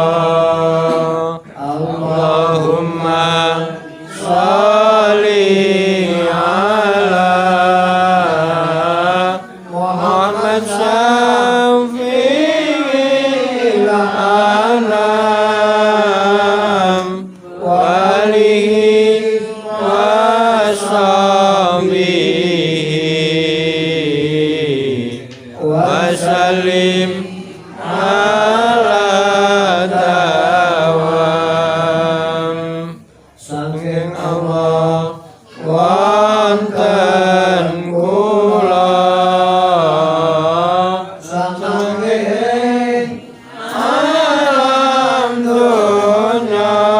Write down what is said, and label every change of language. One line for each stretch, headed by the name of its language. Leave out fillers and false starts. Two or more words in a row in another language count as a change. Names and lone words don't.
Arabic: اللهم صل على محمد شفيع الأنام وآله وصحبه وسلم على
Javanese: dawam saking Allah wonten kula saking alam dunya